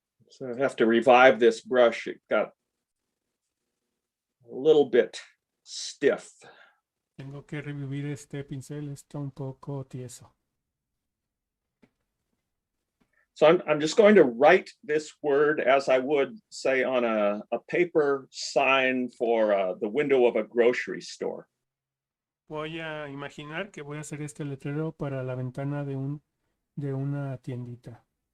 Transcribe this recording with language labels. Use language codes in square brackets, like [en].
[en] So I have to revive this brush. It got a little bit stiff. [es] Tengo que revivir este pincel, está un poco tieso. [en] So I'm just going to write this word as I would say on a paper sign for the window of a grocery store. [es] Voy a imaginar que voy a hacer este letrero para la ventana de una tiendita.